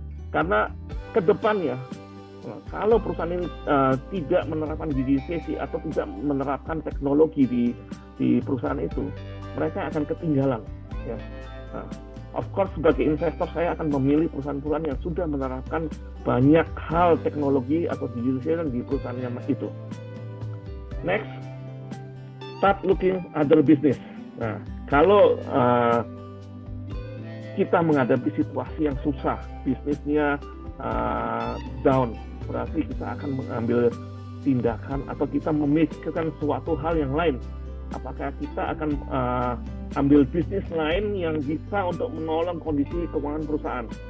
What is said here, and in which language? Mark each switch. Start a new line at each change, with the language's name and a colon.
Indonesian: Karena ke depannya, kalau perusahaan ini tidak menerapkan digitalisasi atau tidak menerapkan teknologi di perusahaan itu, mereka akan ketinggalan. Ya.
English: of course
Indonesian: sebagai investor saya akan memilih perusahaan-perusahaan yang sudah menerapkan banyak hal teknologi atau digitalisasi di perusahaannya itu.
English: Next, start looking other business.
Indonesian: Nah, kalau kita menghadapi situasi yang susah, bisnisnya down, berarti kita akan mengambil tindakan atau kita memikirkan suatu hal yang lain. Apakah kita akan ambil bisnis lain yang bisa untuk menolong kondisi keuangan perusahaan?